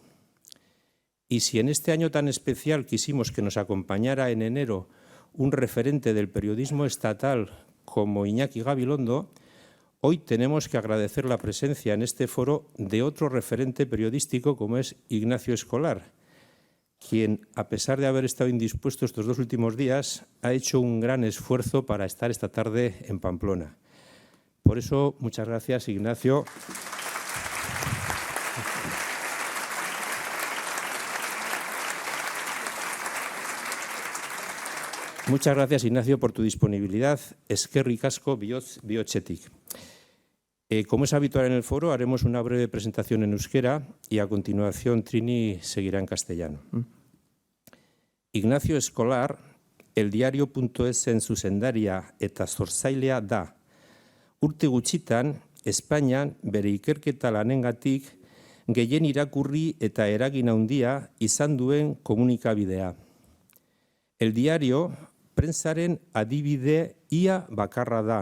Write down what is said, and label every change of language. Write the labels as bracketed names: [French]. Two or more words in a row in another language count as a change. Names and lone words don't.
[Spanish] Y si en este año tan especial quisimos que nos acompañara en enero un referente del periodismo estatal como Iñaki Gabilondo, hoy tenemos que agradecer la presencia en este foro de otro referente periodístico como es Ignacio Escolar, quien, a pesar de haber estado indispuesto estos dos últimos días, ha hecho un gran esfuerzo para estar esta tarde en Pamplona. Por eso, muchas gracias, Ignacio. Muchas gracias, Ignacio, por tu disponibilidad. [Basque] Eskerrik asko bihotzetik. [Spanish] Como es habitual en el foro, haremos una breve presentación en euskera y a continuación Trini seguirá en castellano. [Basque] Ignacio Escolar, eldiario.esen zuzendaria eta sortzailea da. Urte gutxitan, Espainian bere ikerketa lanengatik gehien irakurri eta eragin handia izan duen komunikabidea. El diario prentsaren adibide ia bakarra da.